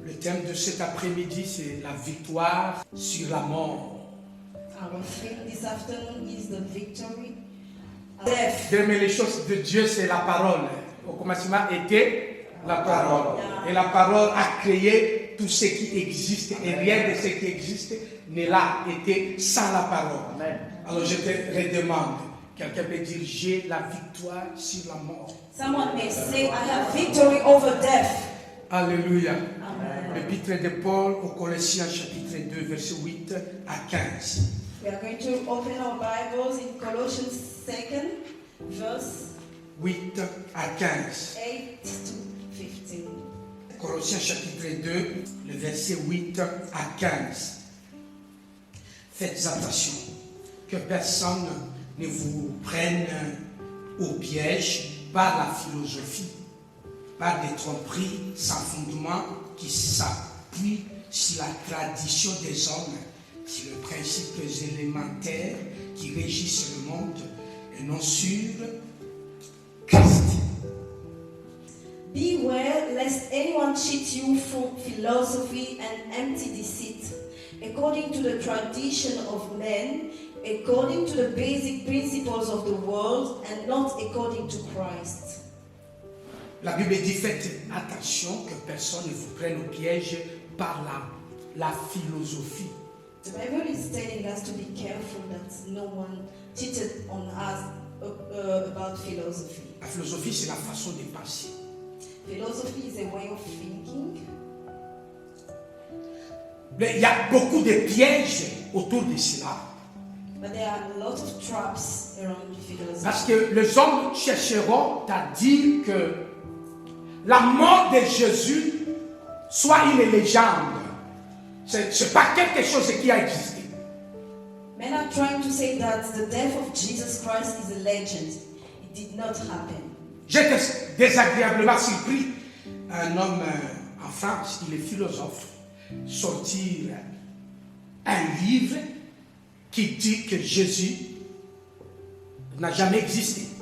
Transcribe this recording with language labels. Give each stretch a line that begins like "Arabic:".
French: thème de cet après-midi, c'est la victoire sur la mort.
English: Our theme this afternoon is the victory of death.
French: Mais les choses de Dieu, c'est la parole. Au commencement était la parole. Et la parole a créé tout ce qui existe. Et rien de ce qui existe n'est là été sans la parole. Amen. Alors je te redemande, quelqu'un peut dire, j'ai la victoire sur la mort.
English: Someone may say, I have victory over death. Alléluia. Amen.
French: L'épître de Paul aux Colossiens chapitre 2 verset 8 à 15.
English: We are going to open our Bibles in Colossians 2, verse
French: 8 à 15.
English: 8 to 15.
French: Colossiens chapitre 2, le verset 8 à 15. Faites attention que personne ne vous prenne au piège par la philosophie, par des tromperies sans fondement qui s'appuient sur la tradition des hommes, sur les principes élémentaires qui régissent le monde et non sur Christ.
English: Beware lest anyone cheat you through philosophy and empty deceit, according to the tradition of men, according to the basic principles of the world, and not according to Christ.
French: La Bible dit, faites attention que personne ne vous prenne au piège par la philosophie.
English: The Bible is telling us to be careful that no one cheated on us about philosophy.
French: La philosophie, c'est la façon de penser.
English: Philosophy is a way of thinking.
French: Mais il y a beaucoup de pièges autour de cela.
English: But there are a lot of traps around philosophy.
French: Parce que les hommes chercheront à dire que la mort de Jésus soit une légende. Ce n'est pas quelque chose qui a existé.
English: Men are trying to say that the death of Jesus Christ is a legend. It did not happen.
French: J'étais désagréablement surpris. Un homme en France, il est philosophe, sortir un livre qui dit que Jésus n'a jamais existé.